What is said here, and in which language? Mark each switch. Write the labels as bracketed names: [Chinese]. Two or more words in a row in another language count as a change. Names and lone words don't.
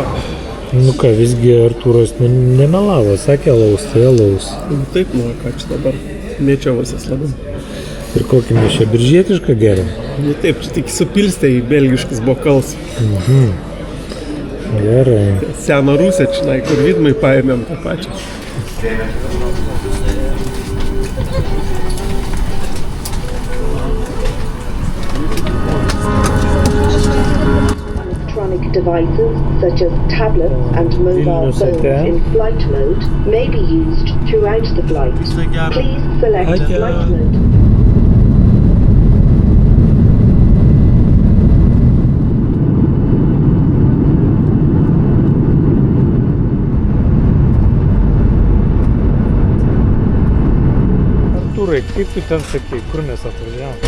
[Lithuanian] Nu ką, visgi Artūras nemelavo, sakė alaus, tai alaus. Taip, nu ką čia dabar mėčiavasis labiau. Ir kokį mes čia biržietišką geriam? Nu taip, čia tik supilstė į belgiškus bokalus. Gerai. Seną rusę čia, kur Vidmai paėmėm tą pačią. [English] Electronic devices such as tablets and mobile phones in flight mode may be used throughout the flight. Please select flight mode. [Lithuanian] Artūrai, kaip tu ten sakai, kur mes atvažiavom?